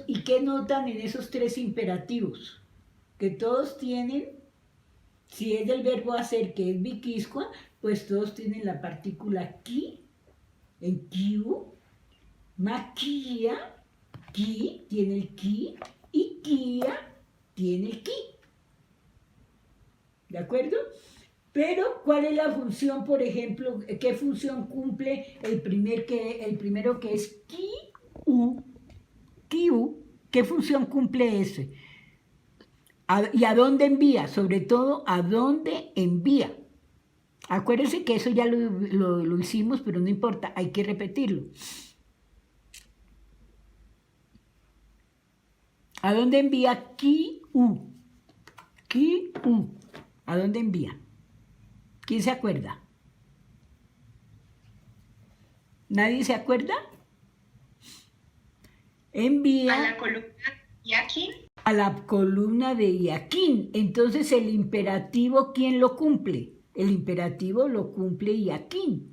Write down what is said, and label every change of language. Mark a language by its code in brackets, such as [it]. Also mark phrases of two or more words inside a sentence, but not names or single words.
[es] ¿Y qué notan en esos 3 imperativos? Que todos tienen, si es del verbo hacer, que es Wikisqua, pues todos tienen la partícula ki, en kiu, maquilla, ki tiene el ki, y kia tiene el ki. ¿De acuerdo? Pero, ¿cuál es la función, por ejemplo? ¿Qué función cumple el primero que es ki-u? Ki-u, ¿qué función cumple ese? ¿Y a dónde envía? Sobre todo, ¿a dónde envía? Acuérdense que eso ya lo hicimos, pero no importa, hay que repetirlo. ¿A dónde envía ki-u? Ki-u. ¿A dónde envía? ¿Quién se acuerda? ¿Nadie se acuerda? Envía a la columna Yakin. A la columna de Yaquín. Entonces, el imperativo, ¿quién lo cumple? el imperativo lo cumple Yaquín.